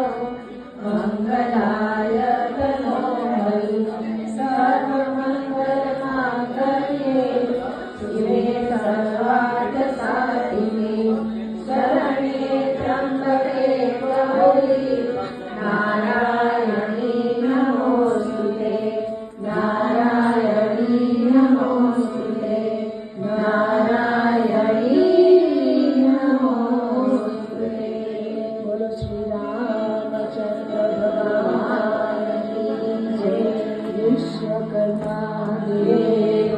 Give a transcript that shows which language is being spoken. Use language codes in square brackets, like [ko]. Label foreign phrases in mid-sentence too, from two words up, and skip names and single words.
[sa] मंगलाय तनोहरि सर्वमङ्गलमाङ्गल्ये शिवे सर्वार्थसाधिके शरण्ये त्र्यम्बके गौरी नारायणी नमोस्तुते नारायणी नमोस्तुते नारायणी नमोस्तुते [hi] बोलो श्री रामचंद्र भगवान की जय विश्वकर्मा देव